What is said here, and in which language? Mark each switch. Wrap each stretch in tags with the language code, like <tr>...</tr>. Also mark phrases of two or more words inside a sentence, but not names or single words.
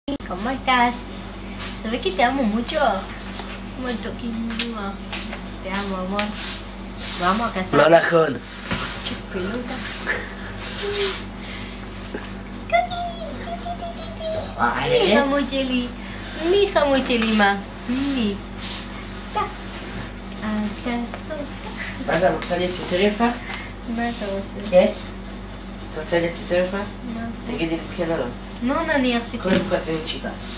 <es>¿Cómo estás? ¿Sabes que te amo mucho? Mucho, querido. Te amo, amor. Vamos a casar.</es> <he>לא נכון. Pelota. Mi חמוד שלי. מי חמוד שלי מה? מי? אתה. אתה טוב. מה זה, רוצה להיות יותר יפה? מה אתה רוצה? כן? אתה רוצה להיות יותר יפה? מה? תגידי לי כן או לא. נו נניח שכן. קודם כל תמיד שיבה.</he>